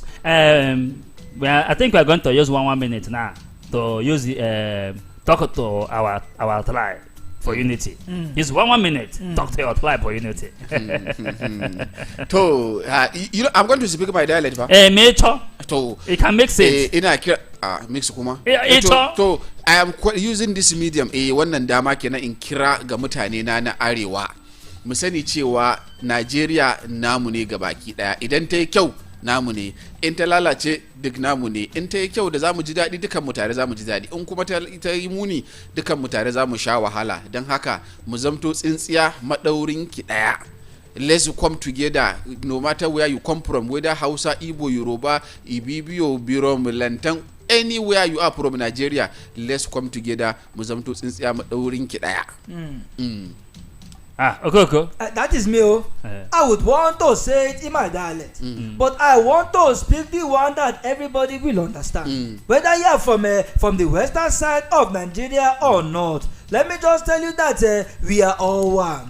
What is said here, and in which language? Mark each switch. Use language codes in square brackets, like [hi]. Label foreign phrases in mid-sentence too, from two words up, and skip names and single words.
[en] Well, I think we are going to use 1 minute now to use talk to our tribe for unity. Use 1 minute. Talk to your tribe for unity. To you know, I'm going to speak my dialect. Major. To it can make sense. Mix kuma. To I am using this medium. [ha] Wannan dama kenan in kira ga mutane na arewa. Mu sani cewa Najeriya namu ne gabaki daya. Idan ta yi kyau namu ne, in ta lalace duk namu ne, in ta yi kyau da zamu ji daɗi dukan mu tare zamu ji daɗi, in kuma ta yi muni dukan mu tare zamu sha wahala. Don haka mu zamto tsintsiya madaurin ki daya. [en] Let's come together, no matter where you come from, whether Hausa, Igbo, Yoruba, Ibibio, Birom, Lantan, anywhere you are from Nigeria, let's come together. [ha] Mu zamto tsintsiya madaurin ki daya. [en] Okay. That is me. I would want to say it in my dialect, but I want to speak the one that everybody will understand. Whether you are from the western side of Nigeria or not, let me just tell you that we are all one.